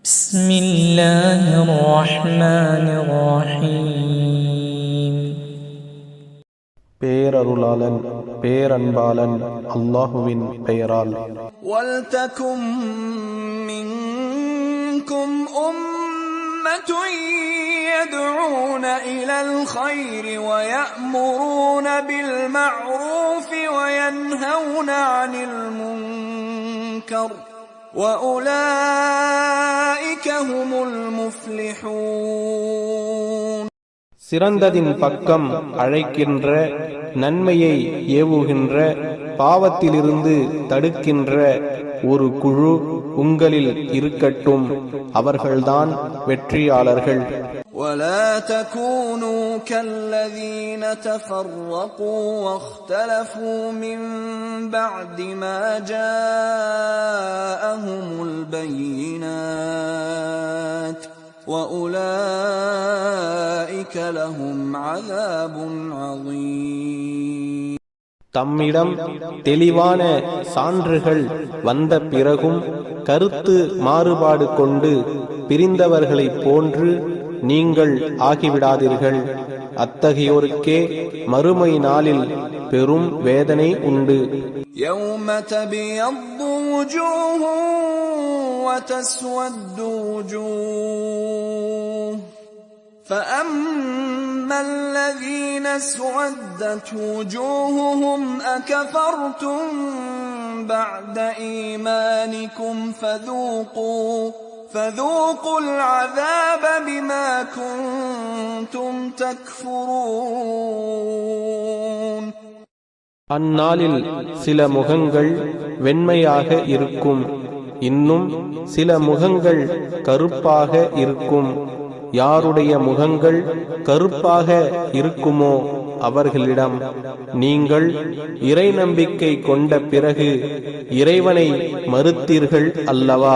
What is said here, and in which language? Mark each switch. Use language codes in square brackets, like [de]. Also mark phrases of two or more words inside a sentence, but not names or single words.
[ar] بسم الله الرحمن الرحيم [ta] பேரருளாளன் பேரன்பாளன் அல்லாஹுவின் பெயரால். [ar] وَلْتَكُن مِّنكُمْ أُمَّةٌ يَدْعُونَ إِلَى الْخَيْرِ وَيَأْمُرُونَ بِالْمَعْرُوفِ وَيَنْهَوْنَ عَنِ الْمُنكَرِ وَأُولَٰئِكَ هُمُ الْمُفْلِحُونَ. [ta] சிறந்ததின் பக்கம் அழைக்கின்ற, நன்மையை ஏவுகின்ற, பாவத்திலிருந்து தடுக்கின்ற ஒரு குழு உங்களில் இருக்கட்டும், அவர்கள்தான் வெற்றியாளர்கள். [ar] وَلَا تَكُونُوا كَالَّذِينَ تَفَرَّقُوا وَاخْتَلَفُوا مِنْ بَعْدِ مَا جَاءَهُمُ الْبَيِّنَاتُ وَأُولَئِكَ لَهُمْ عَذَابٌ عَظِيمٌ. [ta] தம்மிடம் தெளிவான சான்றுகள் வந்த பிறகும் கருத்து மாறுபாடு கொண்டு பிரிந்தவர்களைப் போன்று நீங்கள் ஆகிவிடாதீர்கள். அத்தகையோருக்கே மறுமை நாளில் பெரும் வேதனை உண்டு. [ar] يَوْمَ تَبْيَضُّ وُجُوهٌ وَتَسْوَدُّ وُجُوهٌ فَأَمَّا الَّذِينَ اسْوَدَّتْ وُجُوهُهُمْ أَكَفَرْتُمْ بَعْدَ إِيمَانِكُمْ فَذُوقُوا الْعَذَابَ بِمَا كُنْتُمْ تَكْفُرُونَ. [ta] அந்நாளில் சில முகங்கள் வெண்மையாக இருக்கும், இன்னும் சில முகங்கள் கருப்பாக இருக்கும். யாருடைய முகங்கள் கருப்பாக இருக்குமோ அவர்களிடம், நீங்கள் இறை நம்பிக்கை கொண்ட பிறகு இறைவனை மறுத்தீர்கள் அல்லவா?